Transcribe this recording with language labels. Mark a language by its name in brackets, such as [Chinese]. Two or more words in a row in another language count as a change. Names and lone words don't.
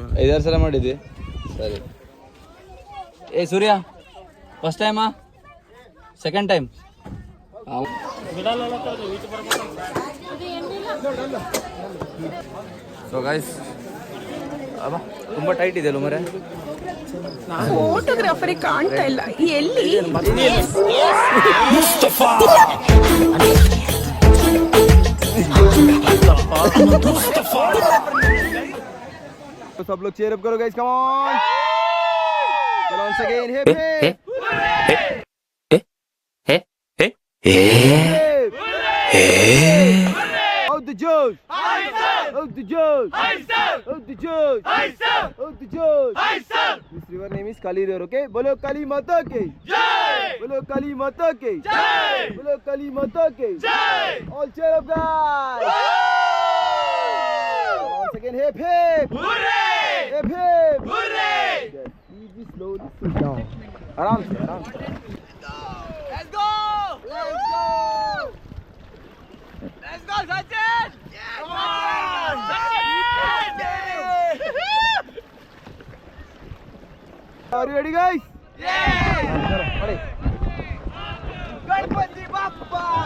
[Kannada] 5-6 ಸಲ ಮಾಡಿದ್ದಿ. ಸರಿ. ಏ ಸೂರ್ಯ [English] first time second time? [Kannada] ಸೊ ಗೈಸ್, ತುಂಬ ಟೈಟ್ ಇದೆ ಅಲ್ಲ ಮರೆ. ಫೋಟೋಗ್ರಾಫರಿಗೆ ಕಾಣ್ತಾ ಇಲ್ಲ ಎಲ್ಲಿ. [Hindi] सब लोग [English] cheer up [Hindi] करो [English] guys, come on. Come on again, hip hip. Out the Joes. Out the Joes. Out the Joes. Out the Joes. This river name is Kali River, okay? [Hindi] बोलो काली माता की जय. बोलो काली माता की जय. बोलो काली माता की जय. [English] All cheer up guys. Once again, hip hip. Hooray! Hip hip. Hooray! Just easy, slowly, sit down. [Hindi] आराम से. [English] Let's go. Let's go. Let's go, Sachin! Yeah, come on! Sachin! Are you ready, guys? Yeah! Ready? Ganpati Bappa!